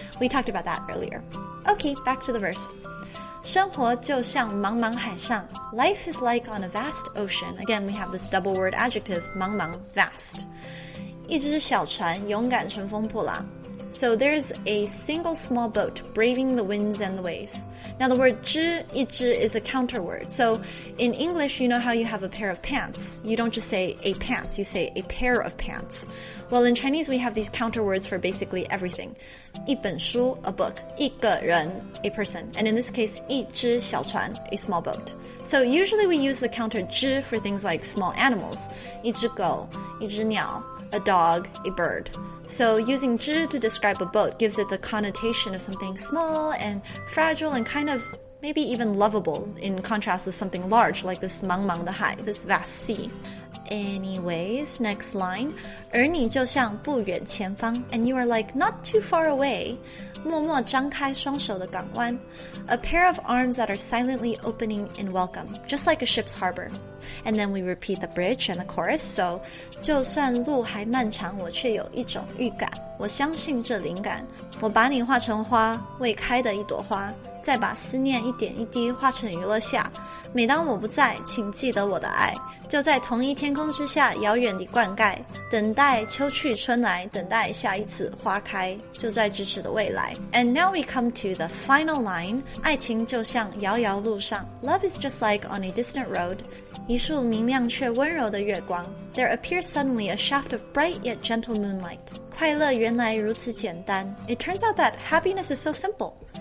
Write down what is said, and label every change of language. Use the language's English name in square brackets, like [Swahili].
[English] We talked about that earlier. Okay, back to the verse. [Chinese] 生活就像茫茫海上. [English] Life is like on a vast ocean. Again, we have this double word adjective, 茫茫, vast. [Chinese] 一只小船勇敢乘风破浪. [English] So there's a single small boat braving the winds and the waves. Now the word 只, 一只 is a counter word. So in English, you know how you have a pair of pants. You don't just say a pants, you say a pair of pants. Well, in Chinese, we have these counter words for basically everything. 一本书, a book. 一个人, a person. And in this case, 一只小船, a small boat. So usually we use the counter 只 for things like small animals. [Chinese] 一只狗, 一只鸟, [English] a dog, a bird. So using 只 to describe a boat gives it the connotation of something small and fragile and kind of maybe even lovable in contrast with something large like this 茫茫的海, this vast sea. Anyways, next line. [Chinese] 而你就像不远前方, [English] and you are like not too far away. [Chinese] 默默张开双手的港湾. [English] A pair of arms that are silently opening in welcome, just like a ship's harbor. And then we repeat the bridge and the chorus. [Chinese] So, 就算路还漫长，我却有一种预感。我相信这灵感。我把你画成花，未开的一朵花。再把思念一点一滴化成娱乐下。每当我不在，请记得我的爱，就在同一天空之下遥远地灌溉，等待秋去春来，等待下一次花开，就在咫尺的未来。 [English] And now we come to the final line. [Chinese] 爱情就像遥遥路上 [English] Love is just like on a distant road. [Chinese] 一束明亮却温柔的月光 [English] There appears suddenly a shaft of bright yet gentle moonlight. [Chinese] 快乐原来如此简单 [English] It turns out that happiness is so simple.